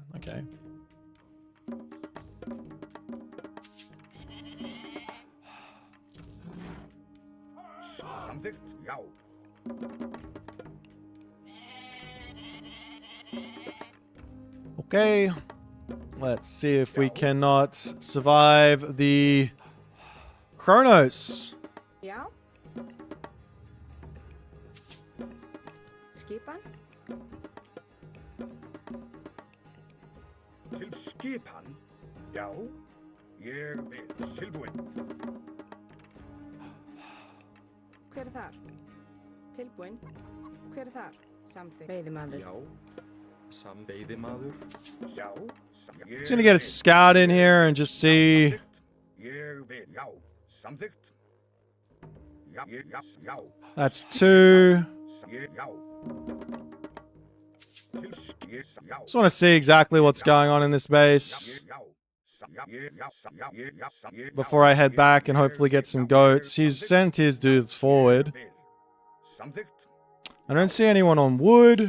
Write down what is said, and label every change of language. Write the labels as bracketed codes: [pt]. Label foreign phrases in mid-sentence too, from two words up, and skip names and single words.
[en] Okay. Okay. Let's see if we cannot survive the Chronos. Yeah. [is] Skipan? Til skipan? Já, ég vil tilbúinn. Hver þar? Tilbúinn. Hver þar? Samþykkt. Veiðimaður. Já, veiðimaður. Já, [en] Just gonna get a scout in here and just see. [is] Ég vil, já, samþykkt. Já. [en] That's 2. [is] Já. [en] Just want to see exactly what's going on in this base before I head back and hopefully get some goats. He's sent his dudes forward. I don't see anyone on wood.